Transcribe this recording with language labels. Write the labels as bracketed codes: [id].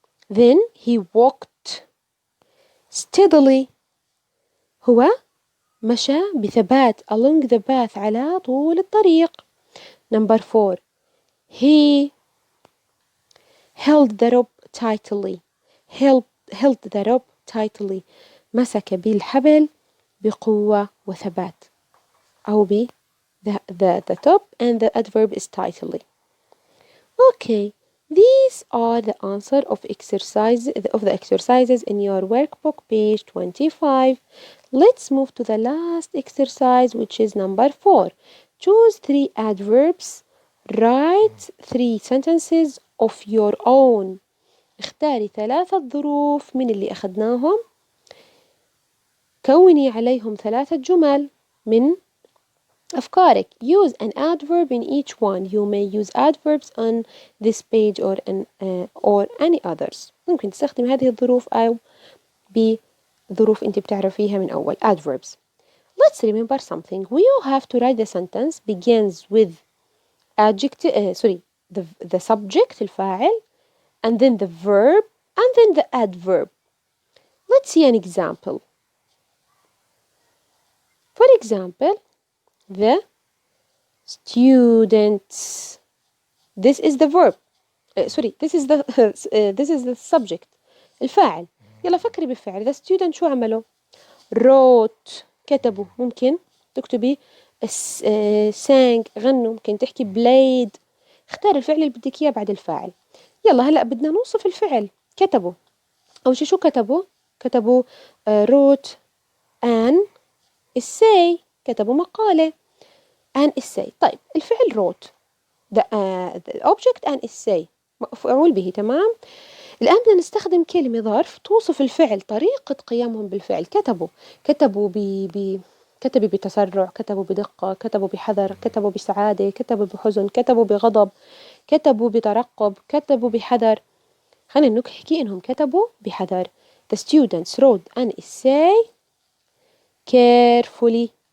[en] Then he walked steadily. [ar] هو مشى بثبات [en] along the path, [ar] على طول الطريق. [en] Number 4. He held the rope tightly. held the rope tightly. [ar] مسك بالحبل بقوة وثبات. [en] أو the top, and the adverb is tightly. Okay, these are the answer of the exercises in your workbook, page 25. Let's move to the last exercise, which is number 4. Choose 3 adverbs. Write 3 sentences of your own. [ar] اختاري 3 ظروف من اللي أخذناهم. كوني عليهم 3 جمل من أفكارك. [en] Use an adverb in each one. You may use adverbs on this page or any others. [ar] ممكن تستخدم هذه الظروف أو بظروف أنت بتعرفيها من أول. [en] Adverbs. Let's remember something. We all have to write the sentence begins with the subject الفاعل, and then the verb, and then the adverb. Let's see an example. For example, the students. This is the verb. This is the subject. [ar] الفاعل. يلا فكري بالفعل. [en] The student [ar] شو عملوا؟ [en] wrote [ar] كتبوا. ممكن تكتبي sang غنوا. ممكن تحكي played. اختار الفعل اللي بدك إياه بعد الفاعل. يلا هلأ بدنا نوصف الفعل. كتبوا. أول شي شو كتبوا؟ كتبوا [en] wrote an essay. [ar] كتبوا مقالة. [en] an essay. [ar] طيب الفعل wrote. [en] the object an essay. [ar] مفعول به. تمام. الآن بدنا نستخدم كلمة ظرف توصف الفعل، طريقة قيامهم بالفعل. كتبوا كتبوا بتسرع، كتبوا بدقة، كتبوا بحذر، كتبوا بسعادة، كتبوا بحزن، كتبوا بغضب، كتبوا بترقب، كتبوا بحذر. خلينا نحكي إنهم كتبوا بحذر. [en] The students wrote an essay carefully.